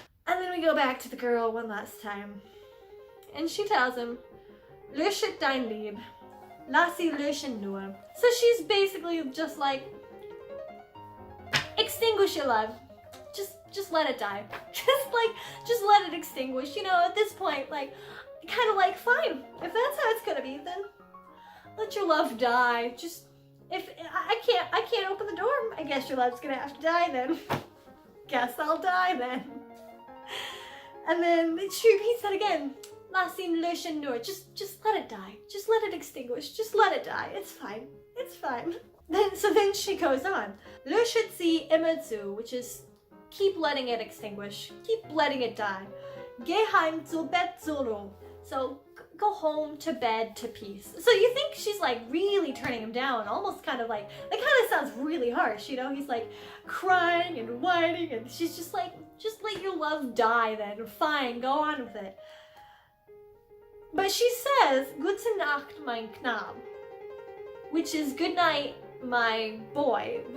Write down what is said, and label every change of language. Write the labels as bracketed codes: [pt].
[en] And then we go back to the girl one last time. And she tells him, [de] löschet dein Lieb, lass sie löschen nur. [en] So she's basically just like, extinguish your love. Just let it die. Just let it extinguish. You know, at this point, like, kind of like, fine. If that's how it's gonna be, then let your love die. Just, if I can't open the door, I guess your love's gonna have to die then. Guess I'll die then. And then she repeats that again. [de] Lass ihn löschen nur. [en] Just let it die. Just let it extinguish. Just let it die. It's fine. It's fine. Then she goes on. [de] Löschet sie immer zu, [en] which is keep letting it extinguish. Keep letting it die. [de] Geh heim zu Bett zur Ruhe. [en] So go home to bed to peace. So you think she's like really turning him down, almost kind of like, that kind of sounds really harsh, you know? He's like crying and whining and she's just like, just let your love die then. Fine, go on with it. But she says, [de] Gute Nacht, mein Knab, [en] which is good night, my boy.